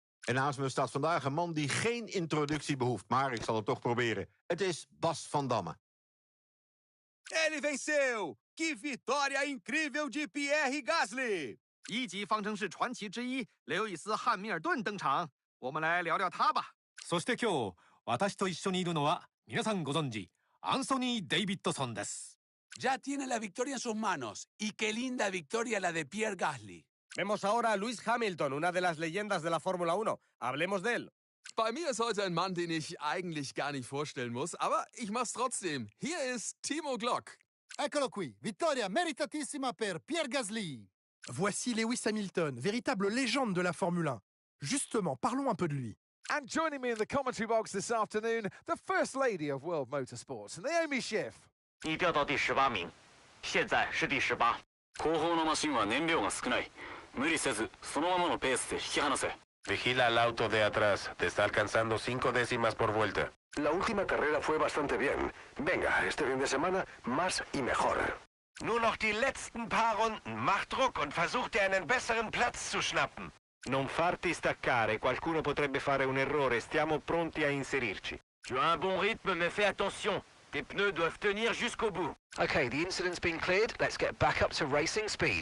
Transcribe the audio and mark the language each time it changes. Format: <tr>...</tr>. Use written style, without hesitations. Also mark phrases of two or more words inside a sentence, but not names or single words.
<nl>En naast me staat vandaag een man die geen introductie behoeft. Maar ik zal het toch proberen. Het is Bas van Damme.</nl> <pt>Ele venceu! Que vitória incrível de Pierre Gasly!</pt> <zh>一级方程式传奇之一雷欧伊斯·汉密尔顿登场，我们来聊聊他吧。</zh> <ja>そして今日私と一緒にいるのは皆さんご存知アンソニー・デイビッドソンです。</ja> <es>Ya tiene la victoria en sus manos. Y qué linda victoria la de Pierre Gasly. Vemos ahora a Lewis Hamilton, una de las leyendas de la Fórmula 1. Hablemos de él.</es> <de>Bei mir ist heute ein Mann, den ich eigentlich gar nicht vorstellen muss, aber ich mach's trotzdem. Hier ist Timo Glock.</de> <it>Eccolo qui, vittoria meritatissima per Pierre Gasly.</it> <fr>Voici Lewis Hamilton, véritable légende de la Formule 1. Justement, parlons un peu de lui.</fr> <en>And joining me in the commentary box this afternoon, the First Lady of World Motorsports, Naomi Schiff.</en> <zh>你掉到第18名，现在是第18。</zh> <ja>後方のマシンは燃料が少ない。無理せず、そのままのペースで引き離せ。</ja> <es>Vigila al auto de atrás. Te está alcanzando 5 décimas por vuelta. La última carrera fue bastante bien. Venga, este fin de semana, más y mejor.</es> <de>Nur noch die letzten paar Runden. Mach Druck und versuch dir einen besseren Platz zu schnappen.</de> <it>Non farti staccare. Qualcuno potrebbe fare un errore. Stiamo pronti a inserirci.</it> <fr>Tu as un bon rythme, mais fais attention. Tes pneus doivent tenir jusqu'au bout.</fr> <en>Okay, the incident's been cleared. Let's get back up to racing speed.</en>